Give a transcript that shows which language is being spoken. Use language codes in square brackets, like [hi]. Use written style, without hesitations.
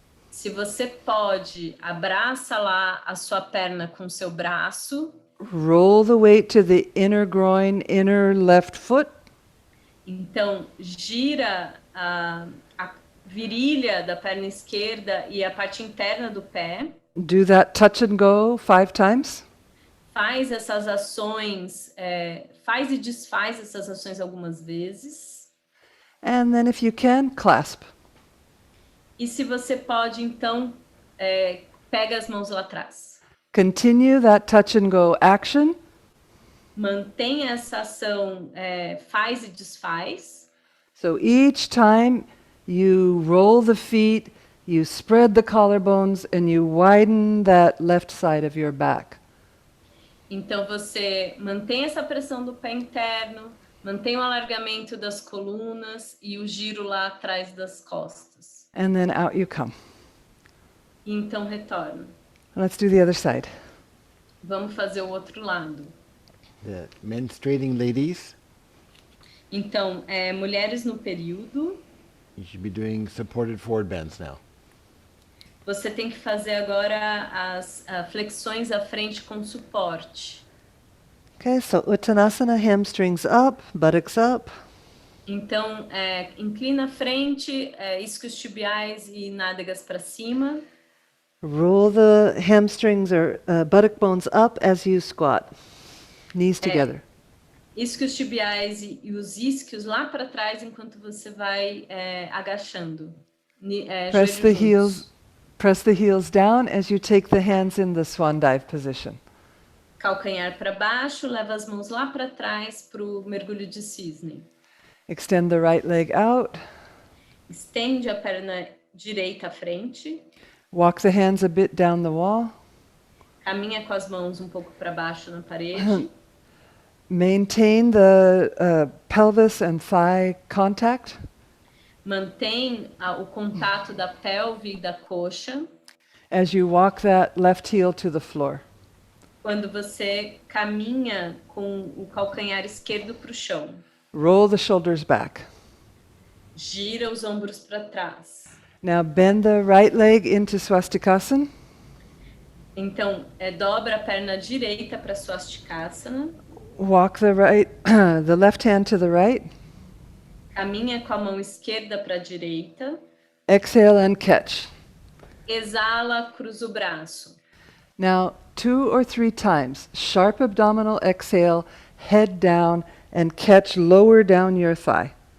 [pt] Se você pode, abraça lá a sua perna com o seu braço. [en] Roll the weight to the inner groin, inner left foot. [pt] Então, gira a virilha da perna esquerda e a parte interna do pé. [en] Do that touch and go 5 times. [pt] Faz essas ações, faz e desfaz essas ações algumas vezes. [en] And then if you can, clasp. [pt] E se você pode, então, pega as mãos lá atrás. [en] Continue that touch and go action. [pt] Mantenha essa ação, faz e desfaz. [en] So each time you roll the feet, you spread the collarbones, and you widen that left side of your back. [pt] Então você mantém essa pressão do pé interno, mantém o alargamento das colunas e o giro lá atrás das costas. [en] And then out you come. [pt] E então retorna. [en] Let's do the other side. [pt] Vamos fazer o outro lado. [en] The menstruating ladies, [pt] Então, mulheres no período, [en] you should be doing supported forward bends now. [pt] você tem que fazer agora as flexões à frente com suporte. [en] Okay, so Uttanasana, hamstrings up, buttocks up. [pt] Então, inclina a frente, isquios tibiais e nádegas para cima. [en] Roll the hamstrings or buttock bones up as you squat. Knees together. [pt] Isquios tibiais e os isquios lá para trás enquanto você vai agachando. [en] Press the heels down as you take the hands in the swan dive position. [pt] Calcanhar para baixo, leva as mãos lá para trás para o mergulho de cisne. [en] Extend the right leg out. [pt] Estende a perna direita à frente. [en] Walk the hands a bit down the wall. [pt] Caminha com as mãos um pouco para baixo na parede. [en] Maintain the pelvis and thigh contact. [pt] Mantém o contato da pelve e da coxa. [en] As you walk that left heel to the floor. [pt] Quando você caminha com o calcanhar esquerdo para o chão. [en] Roll the shoulders back. [pt] Gira os ombros para trás. [en] Now bend the right leg into Swastikasana. [pt] Então, dobra a perna direita para Swastikasana. [en] Walk the left hand to the right. [pt] Caminha com a mão esquerda para a direita. [en] Exhale and catch. [pt] Exala, cruza o braço. [en] Now, 2 or 3 times, sharp abdominal exhale, head down, and catch lower down your thigh.